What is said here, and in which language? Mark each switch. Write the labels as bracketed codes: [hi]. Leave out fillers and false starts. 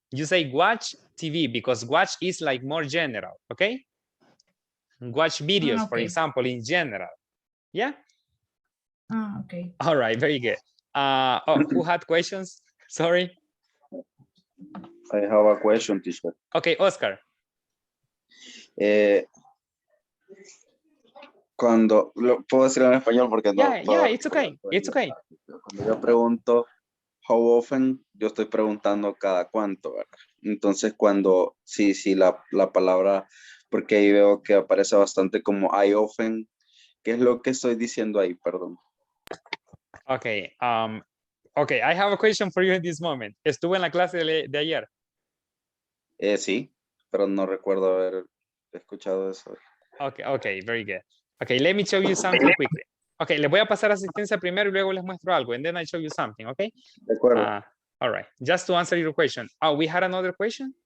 [en] You say watch TV because watch is like more general, okay? Watch videos, for Okay. example, in general. Yeah? Okay. All right, very good. Who had questions? Sorry. I have a question, teacher. Okay, Oscar. [es] Cuando, puedo decirlo en español porque no. [en] Yeah, it's okay. It's okay. [es] Cuando yo pregunto [en] how often, [es] yo estoy preguntando cada cuánto, ¿verdad? Entonces cuando, sí, la palabra, porque ahí veo que aparece bastante como [en] I often, [es] ¿qué es lo que estoy diciendo ahí? Perdón. [en] Okay, okay, I have a question for you in this moment. [es] ¿Estuvo en la clase de ayer? Sí, pero no recuerdo haber escuchado eso. [en] Okay, very good. Okay, let me show you something quickly. [es] Okay, les voy a pasar asistencia primero y luego les muestro algo, [en] and then I show you something, okay? [es] De acuerdo. [en] All right, just to answer your question. Oh, we had another question?